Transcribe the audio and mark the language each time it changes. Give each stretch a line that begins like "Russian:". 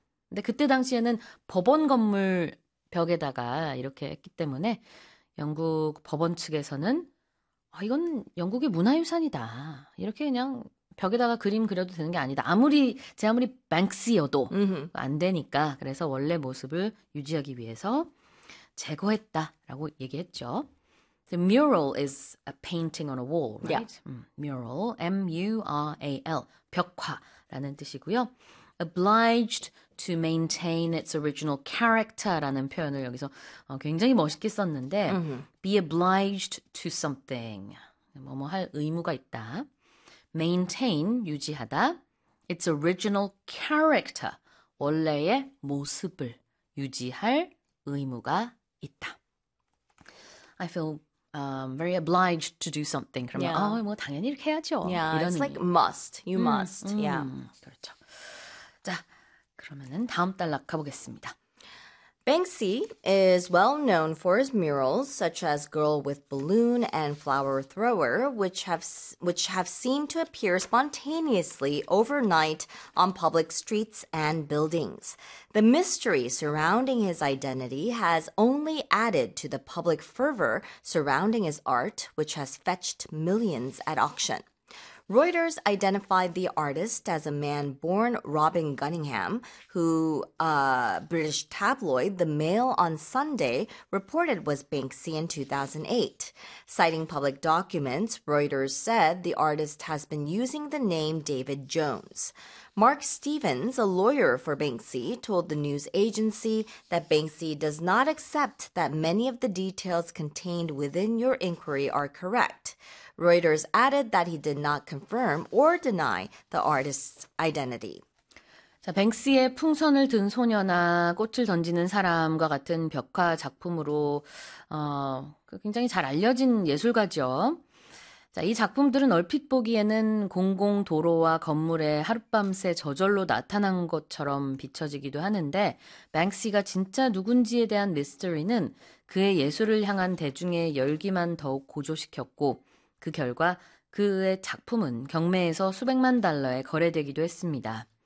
Korean: 근데 그때 당시에는 법원 건물 벽에다가 이렇게 했기 때문에 영국 법원 측에서는 이건 영국의 문화유산이다. 이렇게 그냥 벽에다가 그림 그려도 되는 게 아니다. 아무리 Banksy여도 안 되니까 그래서 원래 모습을 유지하기 위해서 제거했다라고 얘기했죠.
English: The mural is a painting on a wall, right? Yeah.
Korean: Mural, M-U-R-A-L, 벽화라는 뜻이고요.
English: Obliged to maintain its original character라는
Korean: 표현을 여기서 굉장히 멋있게 썼는데
English: be obliged to something
Korean: 뭐뭐 할 의무가 있다
English: maintain
Korean: 유지하다
English: its original character
Korean: 원래의 모습을 유지할 의무가 있다
English: I feel very obliged to do something
Korean: 그러면 뭐 당연히 이렇게 해야죠
English: yeah,
Korean: 이런
English: it's
Korean: 의미.
English: like must you must yeah
Korean: 그렇죠 자, 그러면은 다음 단락 가보겠습니다.
English: Banksy is well known for his murals such as Girl with Balloon and Flower Thrower, which have seemed to appear spontaneously overnight on public streets and buildings. The mystery surrounding his identity has only added to the public fervor surrounding his art, which has fetched millions at auction. Reuters identified the artist as a man born Robin Cunningham, who British tabloid The Mail on Sunday reported was Banksy in 2008. Citing public documents, Reuters said the artist has been using the name David Jones. Mark Stevens, a lawyer for Banksy, told the news agency that Banksy does not accept that many of the details contained within your inquiry are correct. Reuters added that he did not confirm or deny the artist's identity.
Korean: 자, 뱅시의 풍선을 든 소녀나 꽃을 던지는 사람과 같은 벽화 작품으로 굉장히 잘 알려진 예술가죠. 자, 이 작품들은 얼핏 보기에는 공공 도로와 건물에 하룻밤 새 저절로 나타난 것처럼 비춰지기도 하는데 뱅시가 진짜 누군지에 대한 미스터리는 그의 예술을 향한 대중의 열기만 더욱 고조시켰고 그 결과 그의 작품은 경매에서 수백만 달러에 거래되기도 했습니다.